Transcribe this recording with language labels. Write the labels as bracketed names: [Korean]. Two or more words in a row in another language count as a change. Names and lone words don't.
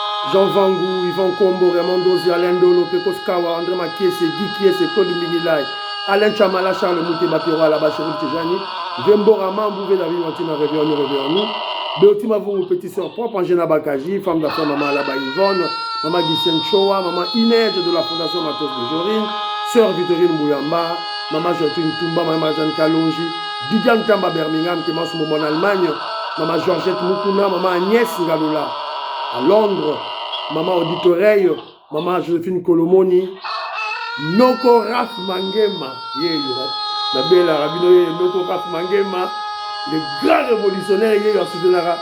[French] Jean Vangou, Yvan Kombo, Raymond Dozi, Alain Dolo, Pekos Kawa, André Makiese, Guy Kiese, Claude Mingilai, Alain Chamala, Charles Mouté, Bapiro, Alaba, Chéri Tijani, Vembo Raman, Bouvé, David, Martina, Réveillon, Béotima Vou, Petit Sœur Propre, Angena Bakaji, femme d'affaires, Maman Alaba Yvonne, Maman Guissène Choa, Maman Inès de la Fondation Matos de Jorine, Sœur Victorine Bouyamba, Maman Jotine Toumba, Maman Jeanne Kalonji, Bidian Tamba Birmingham, qui est en ce moment en Allemagne, Maman Georgette Moukouna, Maman Agnès Ngaloula, à Londres, Maman Auditoreille, Maman Joséphine Kolomoni, Noko Raf Mangema, la belle Arabino, Noko Raf Mangema, le grand révolutionnaire, il est en soutenara.